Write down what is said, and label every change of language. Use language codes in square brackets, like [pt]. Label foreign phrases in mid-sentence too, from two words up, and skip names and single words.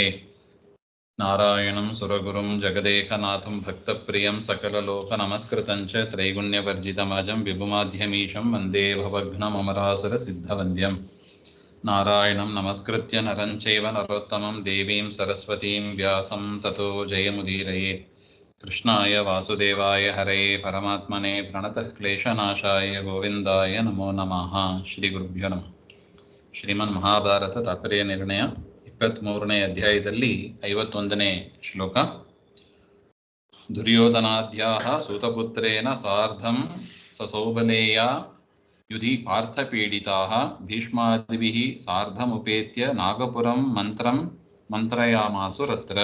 [sa] नारायणं सुरगुरुं जगदेकनाथं भक्तप्रियं सकललोकनमस्कृतं च त्रैगुण्यवर्जितमजं विभुमाध्यमीशं वन्दे भवघ्नममरासुरसिद्धवन्द्यम्। नारायणं नमस्कृत्य नरं चैव नरोत्तमं देवीं सरस्वतीं व्यासं ततो जयमुदीरये। कृष्णाय वासुदेवाय हरये परमात्मने प्रणतः क्लेशनाशाय गोविन्दाय नमो नमः। ಶ್ರೀಗುರುಭ್ಯೋ ನಮಃ. [kn] ಶ್ರೀಮನ್ ಮಹಾಭಾರತ ತಾತ್ಪರ್ಯ ನಿರ್ಣಯ 23ನೇ ಅಧ್ಯಾಯದಲ್ಲಿ 51ನೇ ಶ್ಲೋಕ. [sa] ದುರ್ಯೋಧನಾದ್ಯಾಃ ಸೂತಪುತ್ರೇಣ ಸಾರ್ಧಂ ಸಸೌಬಲೇಯ ಯುಧಿ ಪಾರ್ಥಪೀಡಿತಾಃ ಭೀಷ್ಮಾದಿಭಿಃ ಸಾರ್ಧಮುಪೇತ್ಯ ನಾಗಪುರಂ ಮಂತ್ರಯಾಮಾಸುರತ್ರ.